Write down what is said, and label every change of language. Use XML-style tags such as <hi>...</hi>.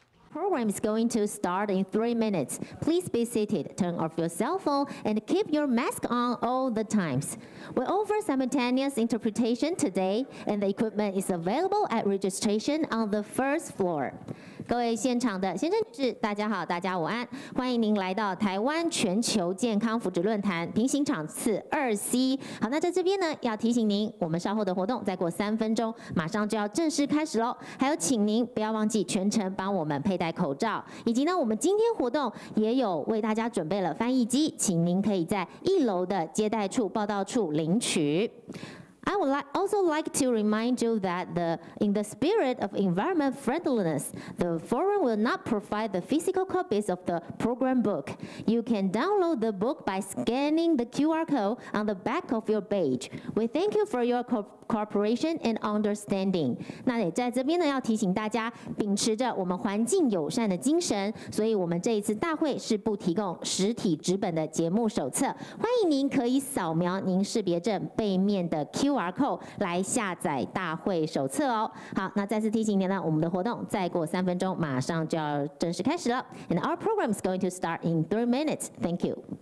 <en>Program is going to start in 3 minutes. Please be seated, turn off your cell phone, and keep your mask on all the times. We offer simultaneous interpretation today, and the equipment is available at registration on the first floor.</en> <zh>各位现场的先生女士，大家好，大家午安，欢迎您来到台湾全球健康福祉论坛平行场次2C。好，那在这边呢，要提醒您，我们稍后的活动再过3分钟，马上就要正式开始喽。还有，请您不要忘记全程帮我们佩戴口罩，以及呢，我们今天活动也有为大家准备了翻译机，请您可以在1楼的接待处、报到处领取。</zh> <en>I would also like to remind you that in the spirit of environment friendliness, the forum will not provide the physical copies of the program book. You can download the book by scanning the QR code on the back of your page. We thank you for your cooperation and understanding.</en> <zh>那也在这边呢，要提醒大家，秉持着我们环境友善的精神，所以我们这一次大会是不提供实体纸本的节目手册，欢迎您可以扫描您识别证背面的 QR code 来下载大会手册哦。好，那再次提醒您呢，我们的活动再过3分钟，马上就要正式开始了。</zh> <en>And our program is going to start in 3 minutes. Thank you.</en>